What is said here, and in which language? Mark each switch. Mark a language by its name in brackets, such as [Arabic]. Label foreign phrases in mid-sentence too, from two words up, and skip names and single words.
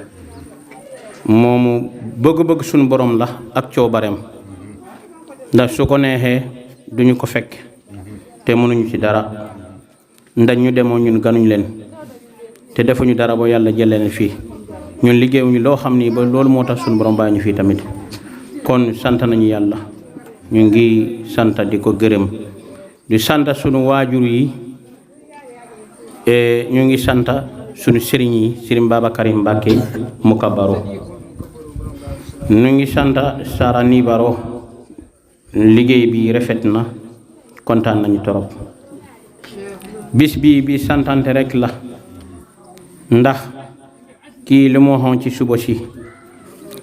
[Wolof] moomu bëgg-bëgg sun borom la ak coobareem ndax su ko neexee duñu ko fekk te mënuñu ci dara ndax ñu demoo ñun ganuñ leen te defuñu dara bo yalla jëlene fi ñun liggéewuñu lo xamni ba loolu motax suñu borom bañu fi tamit kon sant nañu yalla ñu ngi sant diko gërëm di sant suñu wajur yi ñu ngi sant suñu sëriñ yi Sëriñ Babakarim Mbacké Mukabaro ñu ngi sant Sarani Baro liggéey bi rafet na kontaan nañu torop bis bi santante rek la ndax ki li mo xon ci suba